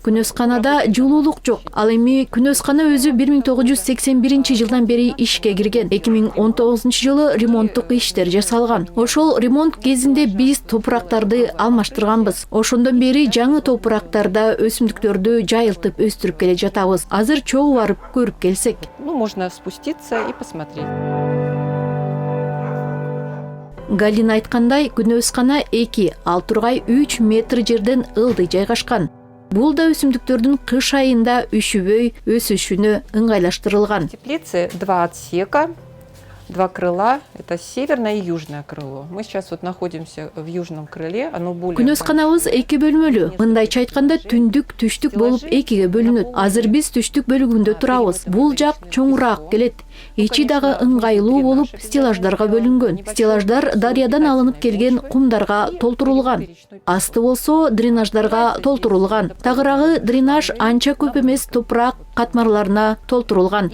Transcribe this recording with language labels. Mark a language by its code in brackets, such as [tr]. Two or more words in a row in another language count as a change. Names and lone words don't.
[ky] Күнөсканада жылуулук жок. Ал эми күнөскана өзү 1981 жылдан бери ишке кирген. 2019 жылы ремонттук иштер жасалган. Ошол ремонт кезинде биз топурактарды алмаштырганбыз. Ошондон бери жаңы топурактарда өсүмдүктөрдү жайылтып өстүрүп келе жатабыз. Азыр чогуу барып көрүп келсек. [ru] Можно спуститься и посмотреть. [ky] Галина айткандай, күнөскана 2, ал тургай 3 метр жерден ылдый жайгашкан. Бул да өсүмдүктөрдүн кыш айында үшүбөй өсүшүнө ыңгайлаштырылган. [ru] В теплице 2 отсека. два крыла. Это северное и южное крыло. Мы сейчас вот находимся в южном крыле. Оно более... [ky] Күнөсканабыз эки бөлмөлүү. Мындайча айтканда түндүк, түштүк болуп экиге бөлүнөт. Азыр биз түштүк бөлүгүндө турабыз. Бул жак чоңураак келет. Ичи дагы ыңгайлуу болуп стеллаждарга бөлүнгөн. Стеллаждар дарыядан алынып келген кумдарга толтурулган. Асты болсо дренаждарга толтурулган. Тагыраагы дренаж анча көп эмес, топурак катмарларына толтурулган.